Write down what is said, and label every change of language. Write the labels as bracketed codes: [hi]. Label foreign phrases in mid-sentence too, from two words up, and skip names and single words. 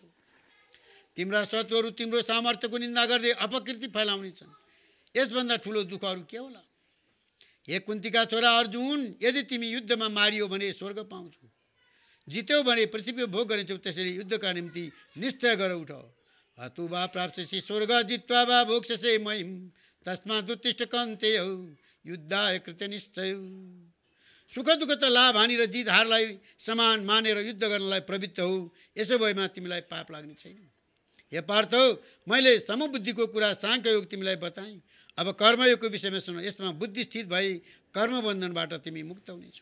[ne] तिम्रा शत्रुहरू तिम्रो सामर्थ्यको निन्दा गर्दै अपकीर्ति फैलाउनेछन्। यसभन्दा ठुलो दुःखहरू के होला। हे कुन्तीका छोरा अर्जुन, यदि तिमी युद्धमा मारियो भने स्वर्ग पाउँछौ, जित्यौ भने पृथ्वी भोग गरिन्छौ। त्यसैले युद्धका निम्ति निश्चय गर उठ। [sa] हतु वा प्राप्स्यसि स्वर्ग जित्वा वा भोक्ष्यसे महिम तस्मात् उत्तिष्ठ कन्तेय युद्धाय कृत निश्चय। [ne] सुख दुःख त लाभ हानि र जित हारलाई समान मानेर युद्ध गर्नलाई प्रवृत्त हो। यसो भएमा तिमीलाई पाप लाग्ने छैन। हे पार्थ, मैले समबुद्धिको कुरा साङ्ख्ययोग तिमीलाई बताएँ। अब कर्मयोगको विषयमा सुन। यसमा बुद्धि स्थित भई कर्मबन्धनबाट तिमी मुक्त हुनेछौ।